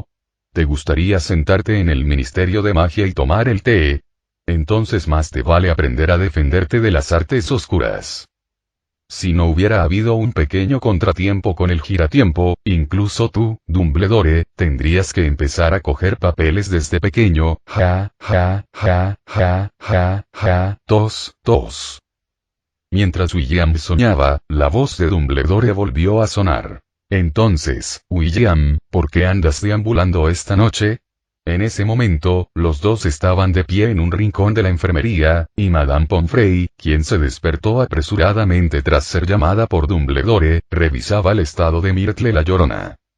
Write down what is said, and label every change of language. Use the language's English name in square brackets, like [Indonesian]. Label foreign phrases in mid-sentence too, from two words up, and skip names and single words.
[Spanish] ¿Te gustaría sentarte en el Ministerio de Magia y tomar el té? Entonces más te vale aprender a defenderte de las artes oscuras. Si no hubiera habido un pequeño contratiempo con el giratiempo, incluso tú, Dumbledore, tendrías que empezar a coger papeles desde pequeño. Ja, ja, ja, ja, ja, ja, tos, tos. Mientras William soñaba, la voz de Dumbledore volvió a sonar. Entonces, William, ¿por qué andas deambulando esta noche? En ese momento, los dos estaban de pie en un rincón de la enfermería, y Madame Pomfrey, quien se despertó apresuradamente tras ser llamada por Dumbledore, revisaba el estado de Myrtle la Llorona.